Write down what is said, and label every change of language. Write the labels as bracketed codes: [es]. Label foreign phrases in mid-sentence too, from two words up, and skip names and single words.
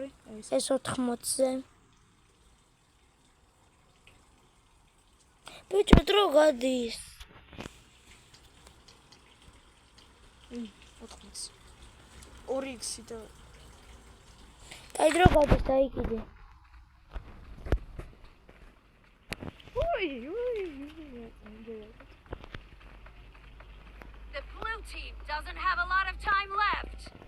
[ka] ეს 80-ზე ბიჭო დრო გადის 80. 2x და აი დრო გადის დაიკიდე [en] The blue team doesn't have a lot of time left.